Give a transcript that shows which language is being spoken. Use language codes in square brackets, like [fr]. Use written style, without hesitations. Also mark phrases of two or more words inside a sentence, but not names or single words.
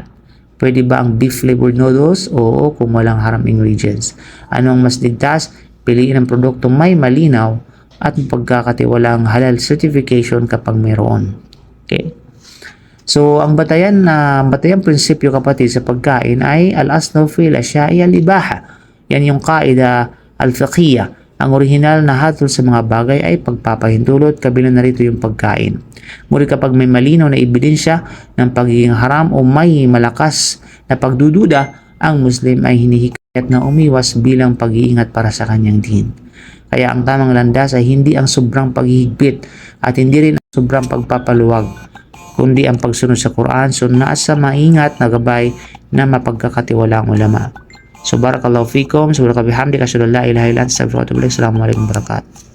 [tl] Pwede ba ang [en] beef flavored noodles? [tl] Oo, kung walang [en] haram ingredients. [tl] Ano ang mas ligtas? Piliin ang produkto may malinaw at pagkakatiwalaang [en] halal certification [tl] kapag mayroon. Okay? So, ang batayan prinsipyo, kapatid, sa pagkain ay [ar] الأصل في الأشياء الإباحة. [tl] Yan yung [ar] القاعدة الفقهية. [tl] Ang orihinal na hatol sa mga bagay ay pagpapahintulot, kabilang na rito yung pagkain. Ngunit kapag may malinaw na ebidensya ng pagiging haram o may malakas na pagdududa, ang Muslim ay hinihikayat na umiwas bilang pag-iingat para sa kanyang din. Kaya ang tamang landas ay hindi ang sobrang paghihigpit at hindi rin ang sobrang pagpapaluwag, kundi ang pagsunod sa Quran, sunnah sa maingat na gabay na mapagkakatiwalaang ulama. [ar] So بارك الله فيكم، سبحانك وبحمدك، أشهد أن لا إله إلا أنت، أستغفرك وأتوب إليك. السلام عليكم ورحمة الله وبركاته.